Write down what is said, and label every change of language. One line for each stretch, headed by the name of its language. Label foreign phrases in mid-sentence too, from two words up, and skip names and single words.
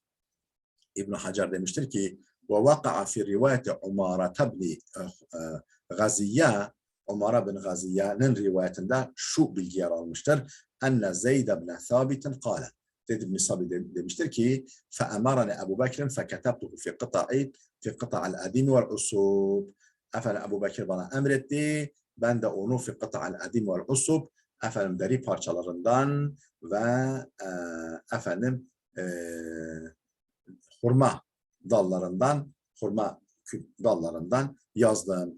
Turkish: İbn Hacer demiştir ki
Arabic: ووقع في رواية عمارة بن غزية
Turkish: Umara bin Gaziye'nin rivayetinde şu bilgi yer almıştır.
Arabic: أن زيد بن ثابت قال.
Turkish: Dedi Misabi demiştir ki
Arabic: فَأَمَرَنِ Ebu Bekir'in فَكَتَبْتُهُ فِي قِطَعِ الْأَدِيمِ وَالْعُصُوبِ.
Turkish: Efendim Ebu Bekir bana emretti. Ben de onu
Arabic: في قطع الأديم والعصب,
Turkish: efendim deri parçalarından ve efendim hurma dallarından yazdım.